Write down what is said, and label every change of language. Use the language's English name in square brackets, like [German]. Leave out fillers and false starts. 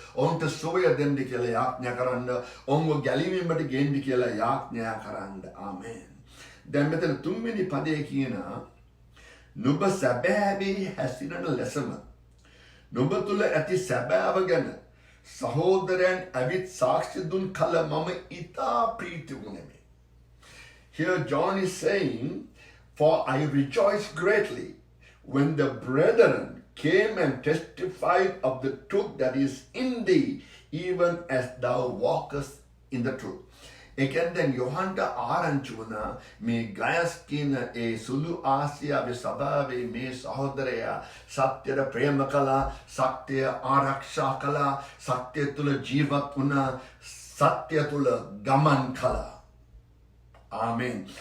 [Sinhala] ඔවුන්ට සුවය දෙන්න කියලා යාඥා කරන්න. ඔවුන්ව ගැලවීමට ගෙන්න කියලා යාඥා කරන්න. ආමේන්. දැන් මෙතන තුන්වෙනි පදයේ කියන නුඹ සැබෑවේ හැසිරෙන ලෙසම නුඹ තුල ඇති සැබෑව ගැන සහෝදරයන් ඇවිත් සාක්ෂි දුන් කල මම ඊතා ප්‍රීති වුණෙමි. [English] Here John is saying, for I rejoiced greatly when the brethren came and testified of the truth that is in thee, even as thou walkest in the truth. [Sinhala] Again, යොහන්ට ආරංචි වුණා මේ ගයස් කියන ඒ සුළු ආසියාවේ සභාවේ මේ සහෝදරයා සත්‍යයට ප්‍රේම කළා, සත්‍ය ආරක්ෂා කළා, සත්‍ය තුල ජීවත් වුණා, සත්‍ය තුල ගමන් කළා. ආමෙන්.